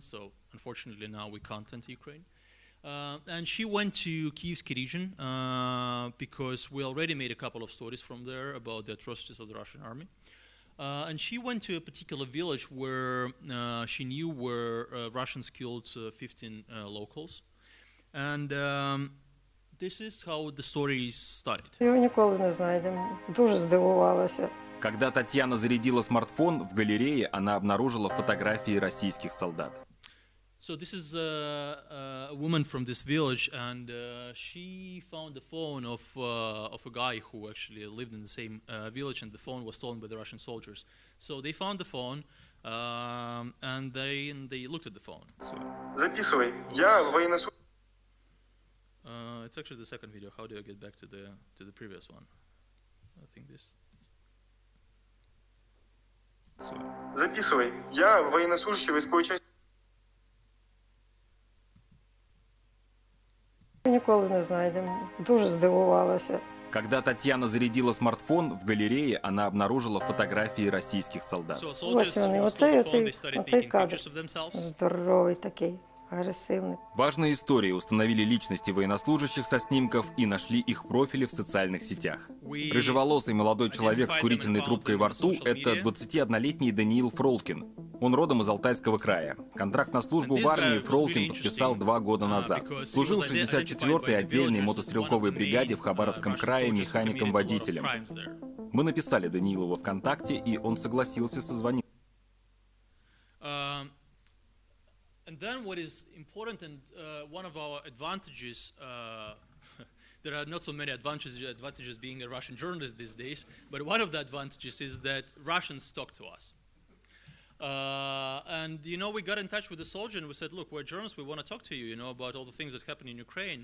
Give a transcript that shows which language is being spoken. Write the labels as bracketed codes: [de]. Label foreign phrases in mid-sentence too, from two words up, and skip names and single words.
[en] So unfortunately now we can't enter Ukraine. And she went to Kievsky region because we already made a couple of stories from there about the atrocities of the Russian army. And she went to a particular village where she knew where Russians killed 15 locals. And this is how the story started. [uk] Його ніколи не знайдемо. Дуже здивувалася. [ru] Когда Татьяна зарядила смартфон, в галерее она обнаружила фотографии российских солдат. [en] So this is a woman from this village, and she found the phone of a guy who actually lived in the same village, and the phone was stolen by the Russian soldiers. So they found the phone, and they looked at the phone. [ru] Записывай. Я военнослужащий. [en] It's actually the second video. How do I get back to the previous one? I think this. [ru] Записывай. Я военнослужащий войсковой части. [uk] Ніколи не знайдемо. Дуже здивувалася. [ru] Когда Татьяна зарядила смартфон, в галерее она обнаружила фотографии российских солдат. [uk] Ось вони, оцей кадр. Здоровий такий, агресивний. [ru] Важные истории установили личности военнослужащих со снимков и нашли их профили в социальных сетях. Рыжеволосый молодой человек с курительной трубкой во рту – это 21-летний Даниил Фролкин. Он родом из Алтайского края. Контракт на службу в армии Фролкин подписал 2 года назад. Служил в 64-й отдельной мотострелковой бригаде в Хабаровском крае механиком-водителем. Мы написали Даниилу во ВКонтакте, и он согласился созвонить. [en] And then what is important, and one of our advantages, there are not so many advantages being a Russian journalist these days, but one of the advantages is that Russians talk to us. And we got in touch with the soldier and we said, look, we're journalists, we want to talk to you, about all the things that happen in Ukraine.